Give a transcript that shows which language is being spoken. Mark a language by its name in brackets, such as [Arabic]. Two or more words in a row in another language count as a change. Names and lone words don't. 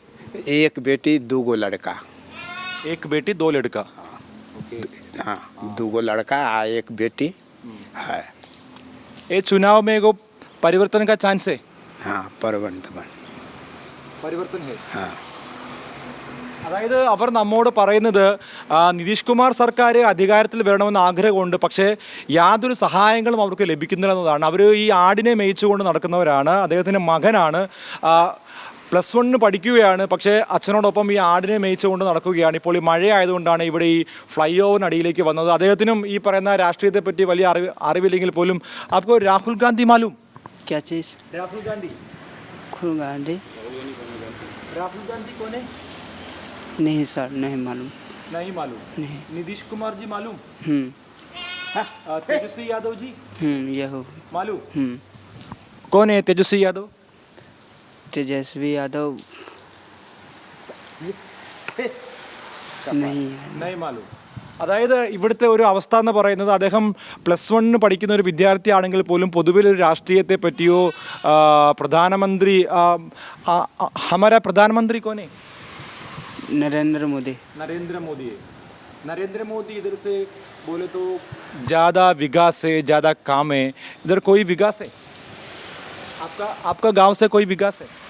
[Hindi] एक बेटी 2 लड़का। एक बेटी 2 लड़का? हाँ, 2 लड़का आ एक बेटी है। ये चुनाव में एगो परिवर्तन का चांस है? हाँ, പരിവർത്തൻ है? हाँ। [Malayalam] അതായത് അവർ നമ്മോട് പറയുന്നത് നിതീഷ് കുമാർ സർക്കാർ അധികാരത്തിൽ വരണമെന്ന് ആഗ്രഹമുണ്ട്, പക്ഷേ യാതൊരു സഹായങ്ങളും അവർക്ക് ലഭിക്കുന്നില്ല എന്നതാണ്. അവർ ഈ ആടിനെ മേയിച്ചുകൊണ്ട് നടക്കുന്നവരാണ്. അദ്ദേഹത്തിൻ്റെ മകനാണ് +1 പഠിക്കുകയാണ്, പക്ഷേ അച്ഛനോടൊപ്പം ഈ ആടിനെ മേയിച്ചുകൊണ്ട് നടക്കുകയാണ്. ഇപ്പോൾ ഈ മഴയായതുകൊണ്ടാണ് ഇവിടെ ഈ ഫ്ലൈ ഓവറിനടിയിലേക്ക് വന്നത്. അദ്ദേഹത്തിനും ഈ പറയുന്ന രാഷ്ട്രീയത്തെ പറ്റി വലിയ അറിവില്ലെങ്കിൽ പോലും. [Hindi] आपको राहुल गांधी मालूम? क्या चीज़? राहुल गांधी? गांधी? राहुल गांधी कौन है? नहीं सर, नहीं मालूम। नहीं मालूम। नहीं। नीतीश कुमार जी मालूम? तेजस्वी यादव जी ये हो। मालूम? कौन है तेजस्वी यादव? तेजस्वी यादव नहीं है। नहीं मालूम. [Malayalam] അതായത് ഇവിടുത്തെ ഒരു അവസ്ഥ എന്ന് പറയുന്നത് അദ്ദേഹം +1 പഠിക്കുന്ന ഒരു വിദ്യാർത്ഥിയാണെങ്കിൽ പോലും പൊതുവിലൊരു രാഷ്ട്രീയത്തെ പറ്റിയോ പ്രധാനമന്ത്രി [Hindi] हमारा प्रधानमंत्री कौन है? नरेंद्र मोदी। नरेंद्र मोदी है। नरेंद्र मोदी इधर से बोले तो ज़्यादा विकास है, ज़्यादा काम है। इधर कोई विकास है? आपका गांव से कोई विकास है?